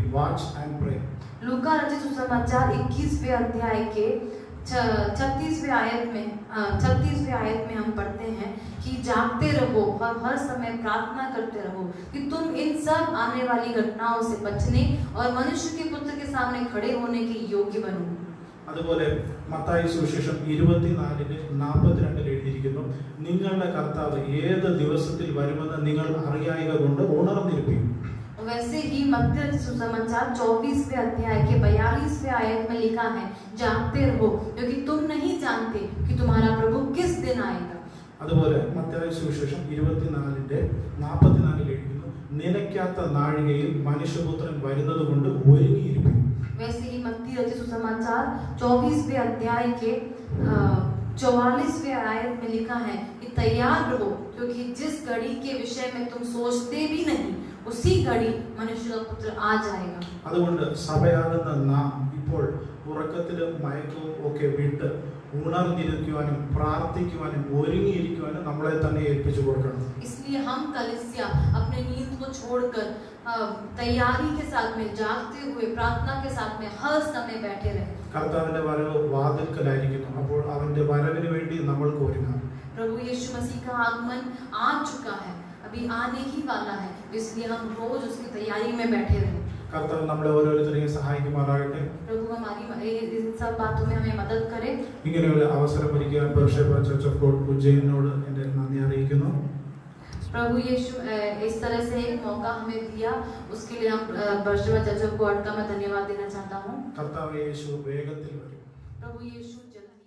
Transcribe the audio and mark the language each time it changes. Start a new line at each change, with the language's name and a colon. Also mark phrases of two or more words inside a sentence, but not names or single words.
English: Watch and pray.
Hindi: लूका रचित सुसमाचार 21वें अध्याय के 36वें आयत में हम पढ़ते हैं कि जागते रहो और हर समय प्रार्थना करते रहो कि तुम इन सब आने वाली घटनाओं से बचने और मनुष्य के पुत्र के सामने खड़े होने के योग्य बनो.
Malayalam: അതുപോലെ മത്തായി സുവിശേഷം 24:42 എഴുതിയിരിക്കുന്നു, നിങ്ങളുടെ കർത്താവ് ഏത് ദിവസത്തിൽ വരുമെന്ന് നിങ്ങൾ അറിയായിക കൊണ്ട് ഉണർന്നിരിപ്പിൻ.
Hindi: वैसे ही मत्ती रचित सुसमाचार 24वें अध्याय के 42वें आयत में लिखा है, जागते रहो क्योंकि तुम नहीं जानते कि तुम्हारा प्रभु किस दिन आएगा.
Malayalam: അതുപോലെ മത്തായി സുവിശേഷം 24:44 എഴുതിയിരിക്കുന്നു, നിലയ്ക്കാത്ത നാഴികയിൽ മനുഷ്യപുത്രൻ വരുന്നത് കൊണ്ട് ഒരുങ്ങിയിരിക്കും.
Hindi: वैसे ही मत्ती रचित सुसमाचार 24वें अध्याय के 44वें आयत में लिखा है कि तैयार रहो क्योंकि जिस घड़ी के विषय में तुम सोचते भी नहीं उसी घड़ी मनुष्य का पुत्र आ जाएगा.
Malayalam: അതുകൊണ്ട് സഭയാകുന്ന നാം ഇപ്പോൾ ഉറക്കത്തിലും മയക്കവും ഒക്കെ വിട്ട് ഉണർന്നിരിക്കുവാനും പ്രാർത്ഥിക്കുവാനും ഒരുങ്ങിയിരിക്കുവാനും നമ്മളെ തന്നെ ഏൽപ്പിച്ചു കൊടുക്കണം.
Hindi: इसलिए हम कलीसिया अपने नींद को छोड़कर तैयारी के साथ में, जागते हुए प्रार्थना के साथ में हर समय बैठे रहे.
Malayalam: കർത്താവിന്റെ വരവ് വാതിൽക്കലായിരിക്കുന്നു, അപ്പോൾ അവന്റെ വരവിന് വേണ്ടി നമ്മൾക്ക് ഒരുങ്ങാം.
Hindi: प्रभु यीशु मसीह का आगमन आ चुका है, अभी आने ही वाला है, इसलिए हम रोज उसकी तैयारी में बैठे रहे.
Malayalam: കർത്താവ് നമ്മളെ ഓരോരുത്തരെയും സഹായിക്കുമാറാകട്ടെ.
Hindi: प्रभु हमारी इन सब बातों में हमें मदद करे.
Malayalam: ഇങ്ങനെ ഒരു അവസരം ഒരുക്കിയ ബർഷേബ ചർച്ച് ഓഫ് ഗോഡ് ഉജ്ജയിനോട് എൻ്റെ നന്ദി അറിയിക്കുന്നു.
Hindi: प्रभु यीशु इस तरह से एक मौका हमें दिया, उसके लिए हम बर्शेबा चर्च ऑफ गॉड का मैं धन्यवाद देना चाहता हूँ.
Malayalam: കർത്താവ് യേശു വേഗത്തിൽ വരും.
Hindi: प्रभु यीशु